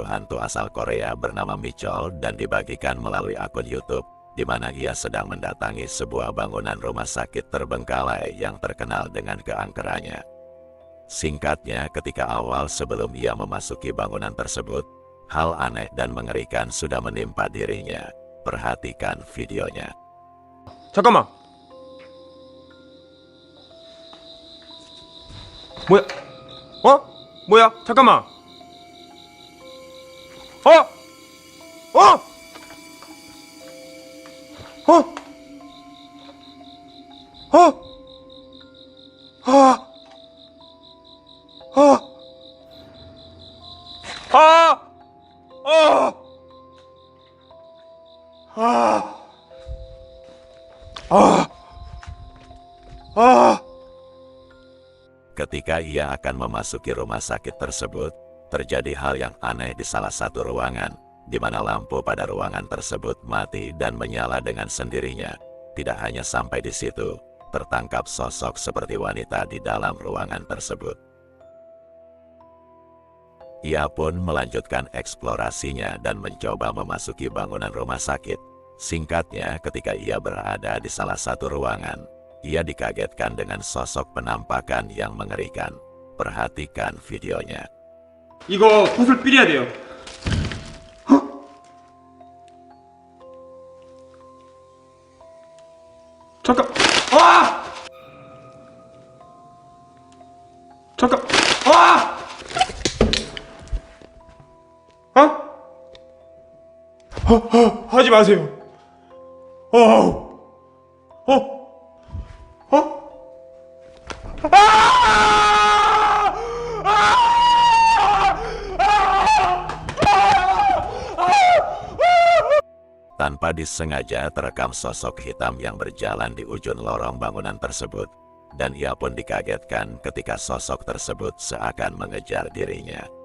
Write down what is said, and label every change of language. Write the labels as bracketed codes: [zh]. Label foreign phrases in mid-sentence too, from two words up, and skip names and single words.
[id] hantu asal Korea bernama Michol dan dibagikan melalui akun YouTube, di mana ia sedang mendatangi sebuah bangunan rumah sakit terbengkalai yang terkenal dengan keangkerannya. Singkatnya, ketika awal sebelum ia memasuki bangunan tersebut, hal aneh dan mengerikan sudah menimpa dirinya. Perhatikan videonya. [ko] 잠깐만. 뭐야? 뭐야? 잠깐만. 어? 어? 어? 어? 아. 아. 아. 아. 아. 아. [id] Ketika ia akan memasuki rumah sakit tersebut, terjadi hal yang aneh di salah satu ruangan, di mana lampu pada ruangan tersebut mati dan menyala dengan sendirinya. Tidak hanya sampai di situ, tertangkap sosok seperti wanita di dalam ruangan tersebut. Ia pun melanjutkan eksplorasinya dan mencoba memasuki bangunan rumah sakit. Singkatnya, ketika ia berada di salah satu ruangan, ia dikagetkan dengan sosok penampakan yang mengerikan. Perhatikan videonya. [ko] 이거 붓을 뿌려야 돼요. 잠깐. 아! 잠깐. 아! 하지 마세요. [id] Tanpa disengaja terekam sosok hitam yang berjalan di ujung lorong bangunan tersebut, dan ia pun dikagetkan ketika sosok tersebut seakan mengejar dirinya.